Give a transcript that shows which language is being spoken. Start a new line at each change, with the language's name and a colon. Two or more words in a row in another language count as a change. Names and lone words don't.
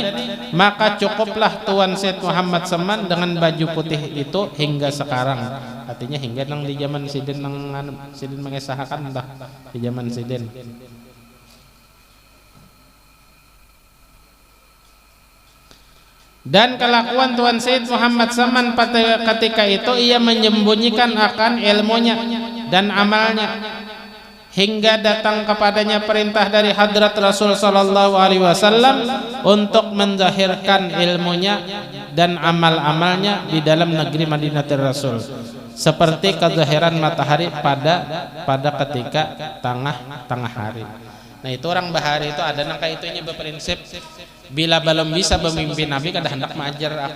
Indonesian: Maka cukuplah Tuan Sayyid Muhammad Saman dengan baju putih itu hingga sekarang.
Banjar: Artinya hingga nang di zaman sidin, nang sidin mengesahkan entah di zaman sidin.
Indonesian: Dan kelakuan Tuan Sayyid Muhammad Saman pada ketika itu, ia menyembunyikan akan ilmunya dan amalnya hingga datang kepadanya perintah dari hadrat Rasul
Arabic: صلى الله عليه وسلم
Indonesian: untuk menzahirkan ilmunya dan amal-amalnya di dalam negeri Madinatul Rasul, seperti kezahiran matahari pada ketika tengah hari.
Banjar: Nah, itu orang bahari itu ada nangka itunya berprinsip bila belum bisa memimpin Nabi kada hendak mengajar aku.